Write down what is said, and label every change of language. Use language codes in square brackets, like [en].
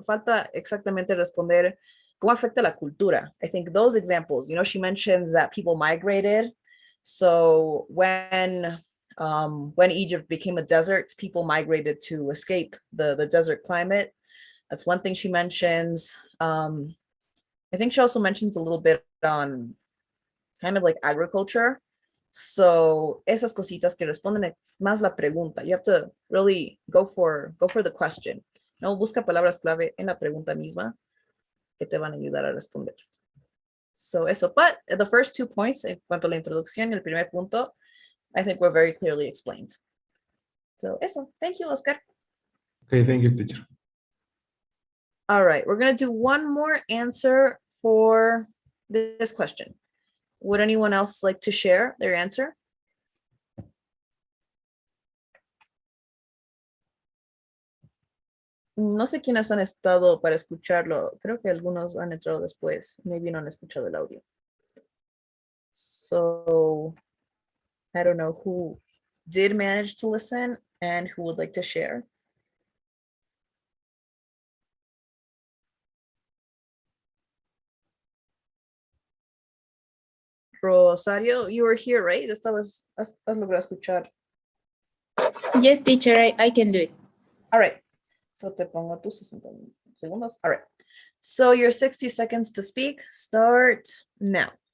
[es] Falta exactamente responder cómo afecta la cultura. [en] I think those examples, she mentions that people migrated. So when Egypt became a desert, people migrated to escape the desert climate. That's one thing she mentions. I think she also mentions a little bit on kind of like agriculture. [es] So esas cositas que responden más la pregunta. [en] You have to really go for the question. [es] No, busca palabras clave en la pregunta misma que te van a ayudar a responder. [en] So eso, but the first 2 points, [es] en cuanto a la introducción y el primer punto, [en] I think were very clearly explained. So eso, thank you, Oscar. Okay, thank you, teacher. All right, we're gonna do one more answer for this question. Would anyone else like to share their answer? [es] No sé quiénes han estado para escucharlo. Creo que algunos han entrado después. Maybe no han escuchado el audio. [en] So I don't know who did manage to listen and who would like to share. Rosario, you were here, right? [es] Has logrado escuchar. [en] Yes, teacher, I can do it. All right. [es] So te pongo tus 60 segundos. [en] All right. So your 60 seconds to speak start now.